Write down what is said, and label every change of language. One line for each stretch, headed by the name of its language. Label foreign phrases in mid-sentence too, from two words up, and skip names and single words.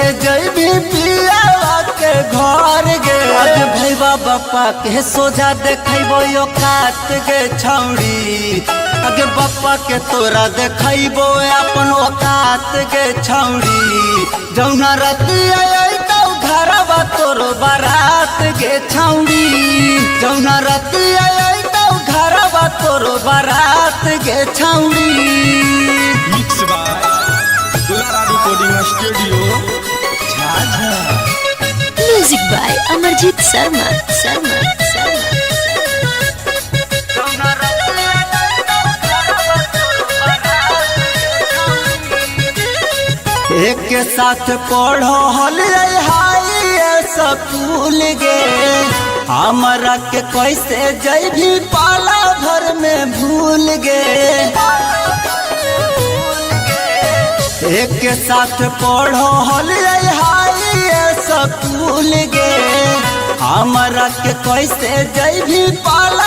Angika: जइबी पियावा के घर गे आज भैया बापा के सोझा देखैबो यो कात के छौड़ी आगे बापा के तोरा देखैबो अपन औकात के छौड़ी जौना रतिया अइतौ घरवा तोर बारात के छौड़ी जौना रतिया अइतौ घरवा तोर बारात के छौड़ी।
English: Mix by Dulara Recording Studio Jhajha. Music by Amarjit Sharma.
Angika: एक के साथ पढ़ो हल
English: high school
Angika: गे हमरा के कैसे जइबी पाला भर में भूल गे एक के साथ पढ़ो हल
English: high school
Angika: गे हमरा के कैसे जइबी पाला